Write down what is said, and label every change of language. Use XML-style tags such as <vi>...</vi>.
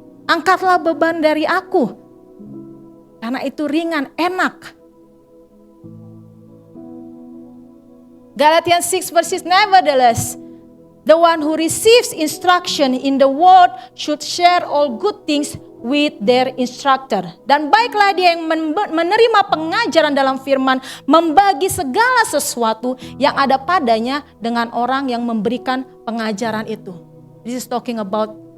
<id>Angkatlah beban dari aku, karena itu ringan, enak.</id> <en>Galatians 6 verses, nevertheless, the one who receives instruction in the word should share all good things with their instructor.</en> <id>Dan baiklah dia yang menerima pengajaran dalam firman, membagi segala sesuatu yang ada padanya dengan orang yang memberikan pengajaran itu.</id> <en>This is talking about</en>